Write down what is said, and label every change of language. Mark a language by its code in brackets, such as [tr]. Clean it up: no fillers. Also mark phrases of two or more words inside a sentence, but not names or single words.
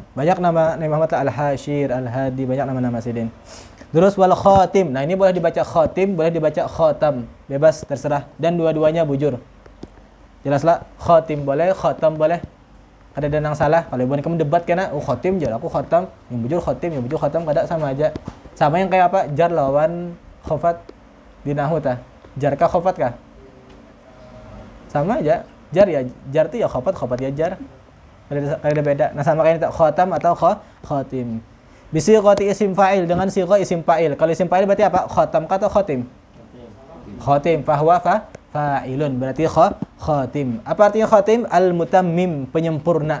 [bjn] Banyak nama Nabi Muhammad, Al-Hashir, Al-Hadi, banyak nama-nama Sidin. Terus [ar] والخاتم. [bjn] Nah, ini boleh dibaca khatim, boleh dibaca khatam. Bebas, terserah. Dan dua-duanya bujur. Jelaslah, khatim boleh, khatam boleh. Ada yang salah. Kalau ibu kamu debat kena, khatim jar, aku khatam. Yang bujur khatim, yang bujur khatam, kada sama aja. Sama yang kayak apa? Jar lawan khafat di nahwu tah. Jar kah khafat kah? Sama aja. Jar ya, jar itu ya khafat ya jar. Ada beda. Nah, sama kayak khatam atau khatim. [ar] بصيغة اسم فاعل, [bjn] dengan [ar] صيغة اسم فاعل. [bjn] Kalau [ar] اسم فاعل [bjn] berarti apa? Khatam atau khatim? Khatim. [ar] فهو فاعل, [bjn] berarti khatim. Apa artinya khatim? Al-mutammim, penyempurna.